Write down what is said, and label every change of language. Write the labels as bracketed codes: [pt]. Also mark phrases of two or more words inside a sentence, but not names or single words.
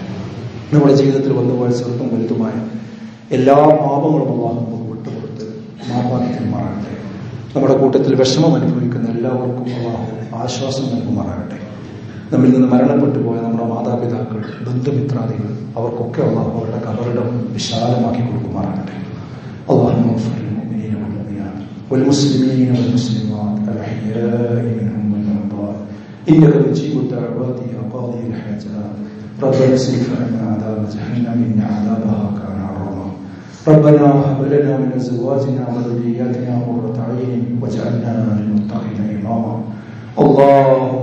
[ml] നമ്മുടെ ജീവിതത്തിൽ വന്നുപോയ ചെറുതും വലുതുമായ എല്ലാ പാപങ്ങളും അല്ലാഹു നമുക്ക് വിട്ടുകൊടുത്ത് മാപ്പാക്കി തരുമാറാകട്ടെ. നമ്മുടെ കൂട്ടത്തിൽ വിഷമം അനുഭവിക്കുന്ന എല്ലാവർക്കും അല്ലാഹു ആശ്വാസം നൽകുമാറാകട്ടെ. നമ്മിൽ നിന്ന് മരണപ്പെട്ടു പോയ നമ്മുടെ മാതാപിതാക്കൾ, ബന്ധുമിത്രാദികൾ, അവർക്കൊക്കെ അല്ലാഹു അവരുടെ കബറിടം വിശാലമാക്കി കൊടുക്കുമാറാകട്ടെ. [ar] അല്ലാഹു والمسلمين والمسلمات الأحياء منهم والأموات إنك مجيب الدعوات يا قاضي الحاجات ربنا اصرف عنا عذاب جهنم إن عذابها كان غراما ربنا هب لنا من أزواجنا وذرياتنا قرة أعين واجعلنا للمتقين إماما اللهم